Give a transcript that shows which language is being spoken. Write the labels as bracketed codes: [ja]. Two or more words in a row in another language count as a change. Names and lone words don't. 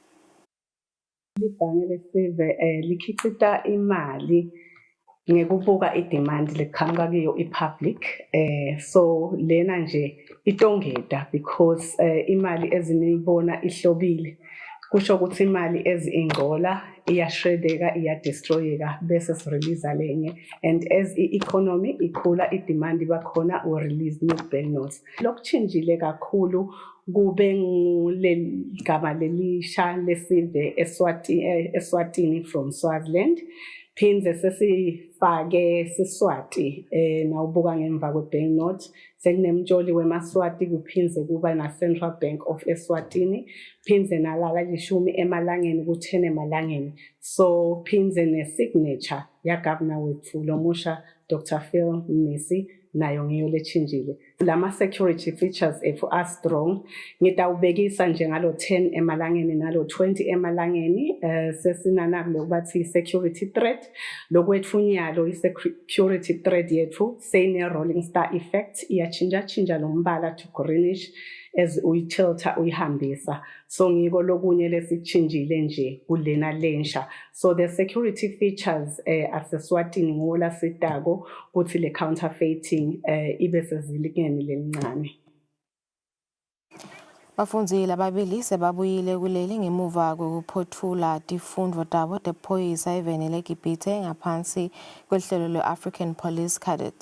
[ss] Libhange lesive likhicita imali ngekubuka idemand leqhamuka kuyo ipublic so lena nje itongeda because imali ezinibona ihlobile kusho ukuthi imali ezingcola iyashredeka iyadestroyeka bese sirelease lenye [en] and as i-economy [ss] ikhula idemand bakhona u [en] release new banknotes [ss] lokuchinjile kakhulu kube ngegama lelisha lesive Eswatini [en] from Swaziland [ss] phindze sesifake Siswati nawubuka ngemva kwebanknote sekunemtsholi wemaswati kuphindze kuba na Central Bank of Eswatini phindze nalala lishumi emalangeni ku10 emalangeni so phindze ne-signature ya governor wethu lomusha Dr. Phil Mnisi nayo ngiyo lechinjile lama [en] security features are strong [ss] ngitawubekisa nje ngalo 10 emalangeni nalo 20 emalangeni sesinana lokubathi [en] security threat [ss] lokwetfunyalo i- [en] security threat [ss] yethu seyine [en] rolling star effect [ss] iyachinja lombala [en] to greenish as [ss] uyitilta uyihambisa so ngiko lokunye lesichinjile nje kulena lensha [en] so the security features [ss] aseswatini ngola sitako kuthi le counterfeiting ibe sezilingeni lelincane. Bafundzile ababili sebabuyile kuleli ngemuva kokuphothula tifundvo tabo tephoyisa eveni leGibhithe ngaphansi kwehlelo lwe-African Police Cadet.